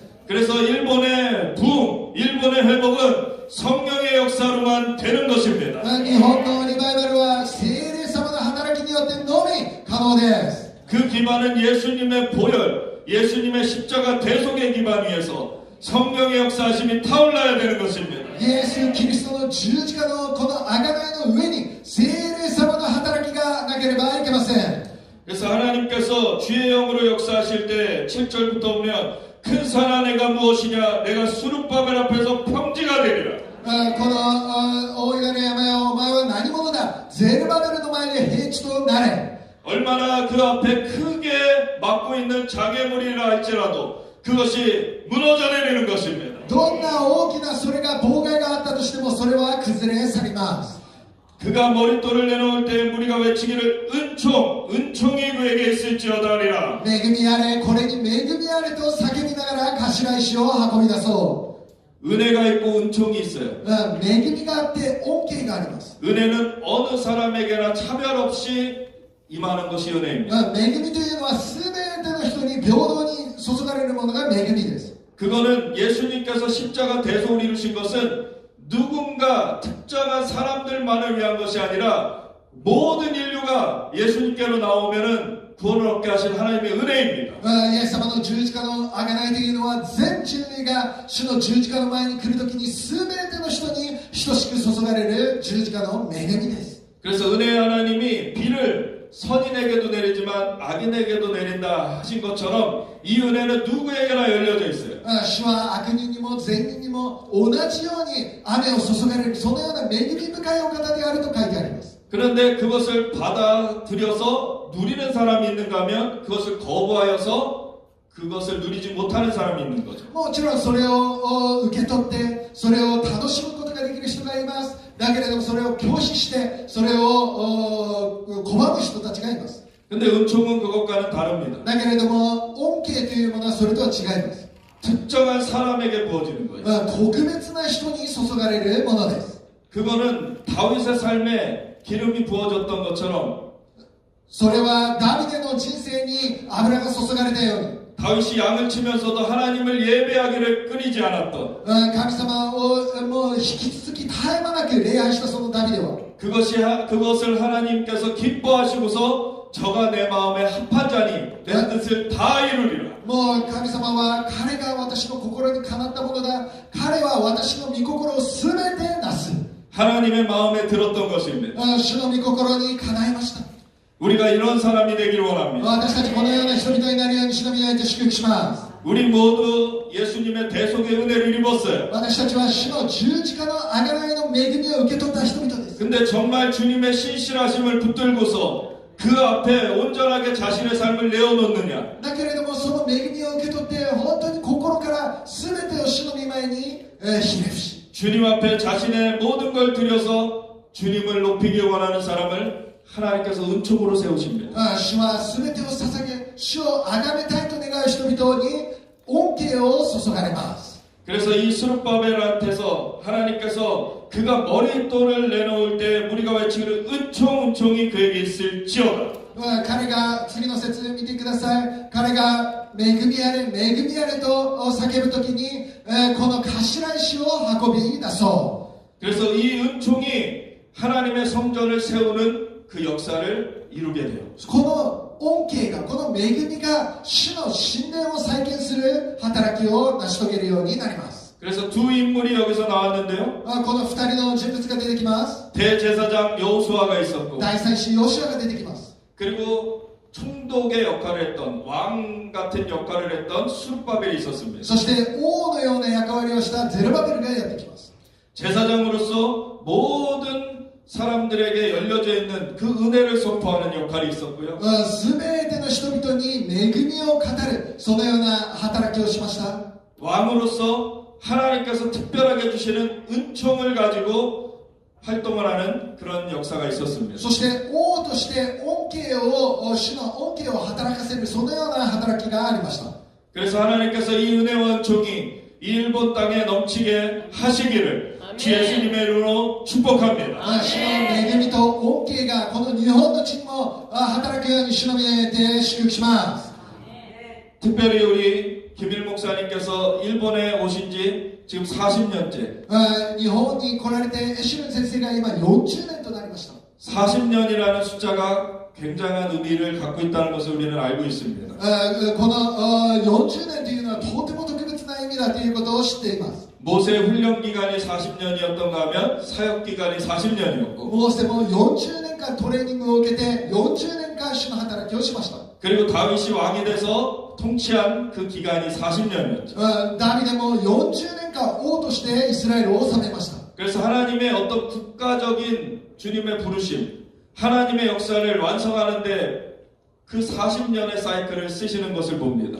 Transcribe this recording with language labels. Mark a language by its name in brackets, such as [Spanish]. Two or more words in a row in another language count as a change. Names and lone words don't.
[Korean] 그래서 일본의 부흥, 일본의 회복은 성령의 역사로만 되는 것입니다. [Japanese] 日本のリバイバルは聖霊様の働きによってのみ可能です。 [Korean] 그 기반은 예수님의 보혈, 예수님의 십자가 대속의 기반 위에서 성령의 역사하심이 타올라야 되는 것입니다. [Japanese] イエス・キリストの十字架のこの贖いの上に聖霊様の働きがなければいけません。 [Korean] 그래서 하나님께서 주의 영으로 역사하실 때 7절부터 보면 큰 산 안에가 무엇이냐 내가 수르바벨 앞에서 평지가 되리라 [Japanese] この大いなる山よお前は何者だ。ゼルバベルの前に平地となれ。 [Korean] 얼마나 그 앞에 크게 막고 있는 장애물이라 할지라도 그것이 무너져 내리는 것입니다. [Japanese] どんな大きなそれが妨害があったとしてもそれは崩れ去ります [Korean] 그가 머릿돌을 내놓을 때 무리가 외치기를 은총이 그에게 있을지어다 하리라. [Japanese] 恵みあれこれに恵みあれと叫びながら頭石を運び出そ [Korean] 은혜가 있고 은총이 있어요. [Japanese] う恵みがあって恩恵があります [Korean] 은혜는 어느 사람에게나 차별 없이 임하는 것이 은혜입니다. [Japanese] 恵みというのは全ての人に平等に注がれるものが恵みです [Korean] 그거는 예수님께서 십자가 대속을 이루신 것은 누군가 특정한 사람들만을 위한 것이 아니라 모든 인류가 예수님께로 나오면은 구원을 얻게 하신 하나님의 은혜입니다. [Japanese] イエス様の十字架の贖いというのは全人類が主の十字架の前に来るときに全ての人に等しく注がれる十字架の恵みです [Korean] 그래서 은혜의 하나님이 비를 선인에게도 내리지만 악인에게도 내린다 하신 것처럼 이 은혜는 누구에게나 열려져 있어요. [Japanese] 主は悪人にも善人にも同じように雨を注がれるそのような恵み深いお方であると書いてあります [Korean] 그런데 그것을 받아들여서 누리는 사람이 있는가 하면 그것을 거부하여서 그것을 누리지 못하는 사람이 있는 거죠. [Japanese] もちろんそれを受け取ってそれを楽しむことができる人がいますだけれどもそれを拒否してそれを拒む人たちがいます [Korean] 근데 은총은 그것과는 다릅니다. [Japanese] だけれども恩恵というものはそれとは違います [Korean] 특정한 사람에게 부어지는 거예요. [Japanese] 特別な人に注がれるものです [Korean] 그거는 다윗의 삶에 기름이 부어졌던 것처럼 [Japanese] それはダビデの人生に油が注がれたように [Korean] 다윗이 양을 치면서도 하나님을 예배하기를 끊이지 않았던 [Japanese] 神様をもう引き続き絶え間なく礼拝したそのダビデは [Korean] 그것을 하나님께서 기뻐하시고서 저가 내 마음에 합한 자니 내 뜻을 다 이루리라. [Japanese] もう神様は彼が私の心にかなったものだ彼は私の御心を全てなす [Korean] 하나님의 마음에 들었던 것입니다. [Japanese] 主の御心にかないました [Korean] 우리가 이런 사람이 되기를 원합니다. [Japanese] 私たちこのような人々になるように主の御によって祝福します [Korean] 우리 모두 예수님의 대속의 은혜를 입었어요. [Japanese] 私たちは主の十字架の贖いの恵みを受け取った人々です [Korean] 근데 정말 주님의 신실하심을 붙들고서 그 앞에 온전하게 자신의 삶을 내어놓느냐? [Japanese] だけれどもその恵みを受け取って本当に心から全てを主の御前にひれ伏し [Korean] 주님 앞에 자신의 모든 걸 들여서 주님을 높이기 원하는 사람을 하나님께서 은총으로 세우십니다. [Japanese] 主は全てを捧げ主を崇めたいと願う人々に恩恵を注がれます [Korean] 그래서 이 스룹바벨한테서 하나님께서 그가 머릿돌을 내놓을 때 무리가 외치기를 은총이 그에게 있을지어다. [Japanese] 彼が次の説見てください彼が恵みあれと叫ぶときにこの頭石を運び出そ [Korean] 그래서 이 은총이 하나님의 성전을 세우는 그 역사를 이루게 돼요. [Japanese] うこの恩恵がこの恵みが主の神殿を再建する働きを成し遂げるようになります [Korean] 그래서 두 인물이 여기서 나왔는데요. [Japanese] この二人の人物が出てきます [Korean] 대제사장 여호수아가 있었고 [Japanese] 大祭司ヨシュアが出てきます [Korean] 그리고 총독의 역할을 했던 왕 같은 역할을 했던 수르바벨이 있었습니다. [Japanese] そして王のような役割をしたゼルバベルがやってきます [Korean] 제사장으로서 모든 사람들에게 열려져 있는 그 은혜를 선포하는 역할이 있었고요. [Japanese] 全ての人々に恵みを語るそのような働きをしました [Korean] 왕으로서 하나님께서 특별하게 주시는 은총을 가지고 활동을 하는 그런 역사가 있었습니다. [Japanese] そして王として主の恩恵を働かせるそのような働きがありました [Korean] 그래서 하나님께서 이 은혜와 은총이 이 일본 땅에 넘치게 하시기를 주 예수님의 이름으로 축복합니다. [Japanese] 主の恵みと恩恵がこの日本の地にも働くように主の宮で祝福します [Korean] 특별히 우리 김일 목사님께서 일본에 오신 지 지금 40년째 [Japanese] 日本に来られてエシュルン先生が今40年となりました [Korean] 40년이라는 숫자가 굉장한 의미를 갖고 있다는 것을 우리는 알고 있습니다. [Japanese] この40年というのはとても特別な意味だということを知っています [Korean] 모세 훈련 기간이 40년이었던가 하면 사역 기간이 40년이었고 [Japanese] モーセも40年間トレーニングを受けて40年間主の働きをしました [Korean] 그리고 다윗이 왕이 돼서 통치한 그 기간이 40년이었죠. [Japanese] ダビデも40年間王としてイスラエルを治めました [Korean] 그래서 하나님의 어떤 국가적인 주님의 부르심, 하나님의 역사를 완성하는데 그 40년의 사이클을 쓰시는 것을 봅니다.